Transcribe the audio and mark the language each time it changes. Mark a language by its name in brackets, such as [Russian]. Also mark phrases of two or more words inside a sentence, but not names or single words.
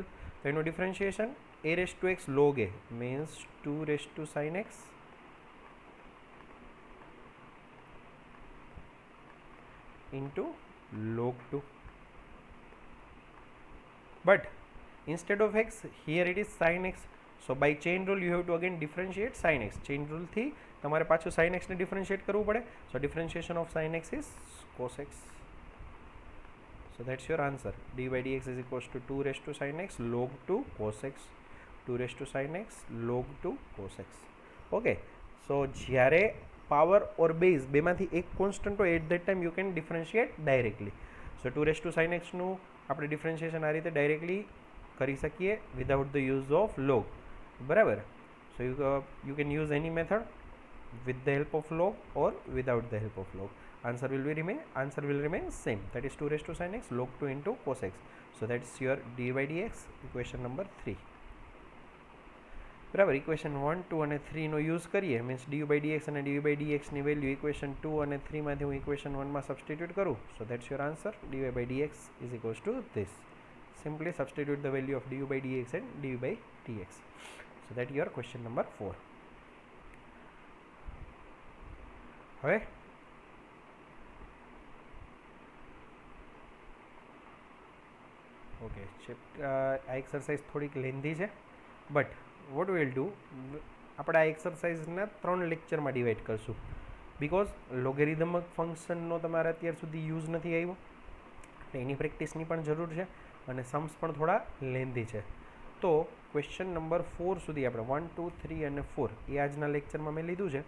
[English] So no differentiation, a raised to x log a means 2 raised to sin x into log 2. But instead of x, here it is sin x. So by chain rule you have to again differentiate sin x. Chain rule [Gujarati] થી તમારે પાછું sin x ને differentiate કરવું પડે. [English] So differentiation of sin x is cos x. So that's your answer. d by dx is equals to 2 raised to sin x log 2 cos x. 2 raised to sin x log 2 cos x. Okay, so જ્યારે power or base [Gujarati] બેમાંથી એક [English] constant હોય at that time you can differentiate directly. So 2 raised to sin x [Gujarati] નું આપણે differentiation આ રીતે directly કરી શકીએ [English] without the use of log. [Gujarati] બરાબર. [English] So you can use any method with the help of log or without the help of log. Answer will remain same, that is 2 raised to sin x log 2 into cos x. So that's your d by dx, equation number 3. [Gujarati] બરાબર. ઇક્વેશન 1, 2 અને 3 નો યુઝ કરીએ મીન્સ [English] du by dx [Gujarati] અને [English] du by dx [Gujarati] ની વેલ્યુ ઇક્વેશન 2 અને 3 માંથી હું ઇક્વેશન 1 માં સબસ્ટિટ્યુટ કરું. [English] So that's your answer. dy by dx is equals to this. Simply substitute the value of du by dx and du by dx. So that your question number 4. [Gujarati] હવે ઓકે, આ એક્સરસાઇઝ થોડીક લેન્ધી છે [English] But what we will do, [Gujarati] આપણે આ એક્સરસાઇઝના 3 લેક્ચરમાં ડિવાઈડ કરશું બિકોઝ લોગેરિધમિક ફંક્શનનો તમારે અત્યાર સુધી યુઝ નથી આવ્યો એટલે એની પ્રેક્ટિસની પણ જરૂર છે અને सम्स પણ થોડા લેન્ધી છે. તો ક્વેશ્ચન નંબર 4 સુધી આપણે 1, 2, 3 અને 4 એ આજના લેક્ચરમાં મેં લીધું છે.